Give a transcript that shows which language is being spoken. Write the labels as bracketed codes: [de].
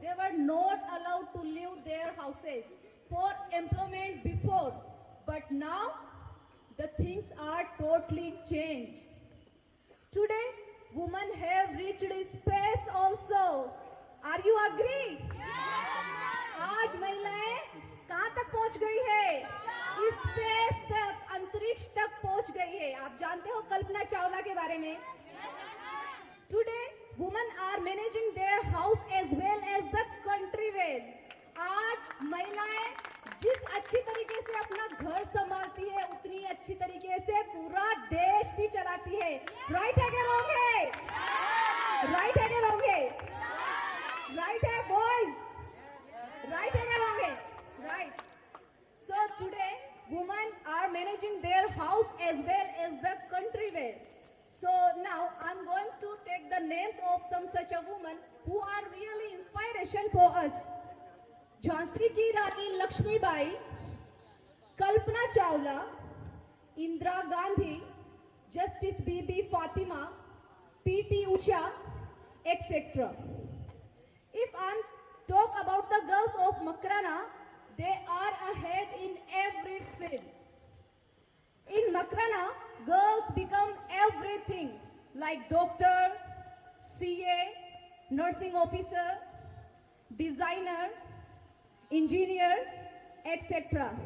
[en] They were not allowed to leave their houses for employment before. But now, the things are totally changed. Today, women have reached space also. Are you agree? [hi] आज महिलाएं कहाँ तक पहुँच गई है? Space तक, अंतरिक्ष तक पहुँच गई है. आप जानते हो कल्पना चावला के बारे में? [en] Today, women are managing their house as well as the country well. [hi] आज महिलाएं जिस अच्छी तरीके से अपना घर संभालती है, उतनी अच्छी तरीके से पूरा देश भी चलाती है. राइट है क्या रॉन्ग है? राइट है क्या रॉन्ग है? राइट है बॉयज? राइट है क्या रॉन्ग है? Right. [en] So today, women are managing their house as well as the country well. So now I'm going to take the names of some such a women who are really inspiration for us. [hi] Jhansi की रानी Lakshmibai, Kalpana Chawla, Indira Gandhi, justice Bibi Fatima, PT Usha, etc. [en] If I'm talk about the girls of Makrana, they are ahead in every field. In Makrana, girls become everything like doctor, CA, nursing officer, designer, engineer, etc.